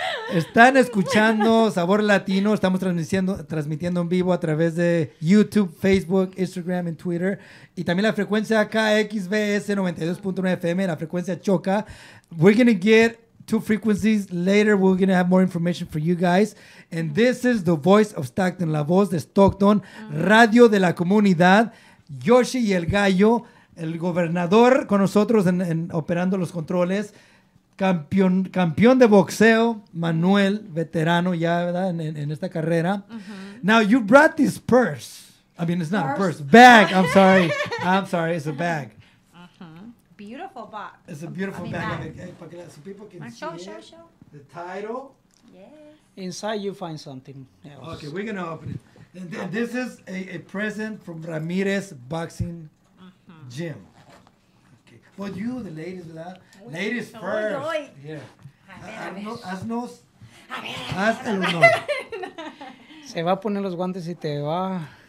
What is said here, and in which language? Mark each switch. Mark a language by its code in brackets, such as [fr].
[es] Están escuchando Sabor Latino. Estamos transmitiendo en vivo a través de YouTube, Facebook, Instagram y Twitter. Y también la frecuencia KXVS 92.9 FM, la frecuencia Choca. [en] We're going to get two frequencies later. We're going to have more information for you guys. And this is the voice of Stockton, [es] la voz de Stockton, radio de la comunidad. Yoshi y el Gallo, el gobernador con nosotros operando los controles. Campeón de boxeo, Manuel, veterano ya, ¿verdad? En esta carrera. [en] Now, you brought this purse. I mean, it's not a purse. Bag. I'm sorry. It's a bag. Beautiful box. It's a beautiful bag. So people can show. The title. Yes. Inside, you find something else. Okay, we're going to open it. And this is a present from Ramirez Boxing Gym. Well, you, the ladies, ¿verdad? Ladies first. Oy. Yeah. [es] A ver. Haznos. A ver. Haz el honor. Se va a poner los guantes y te va.